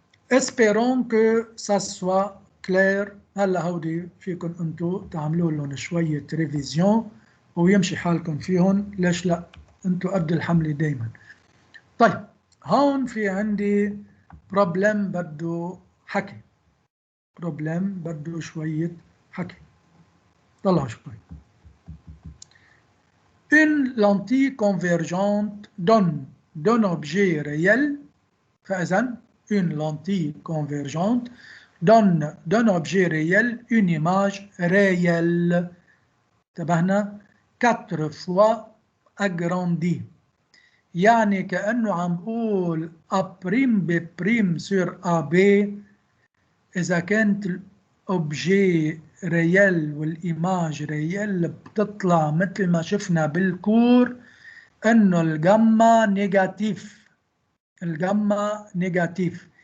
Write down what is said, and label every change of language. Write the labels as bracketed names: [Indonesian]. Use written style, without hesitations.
[French] espérons que ça soit clair. [Arabic] هلا هودي فيكم انتم تعملوا لهم شوية ريفيزيون ويمشي حالكم فيهم، ليش لا؟ انتم قد الحملة دايما. طيب هون في عندي بروبلم بده حكي، بده شوية حكي. طلعوا شوي. [French] Une lentille convergente donne d'un objet réel. [Arabic] فإذا [French] une lentille convergente donne d'un objet réel une image réelle. [Arabic] انتبهنا؟ [French] 4 fois agrandie. [Arabic] يعني كأنه عم بقول A' B' sur AB. إذا كانت الأوبجي ريال والإيماج ريال بتطلع مثل ما شفنا بالكور إنه الجاما نيجاتيف.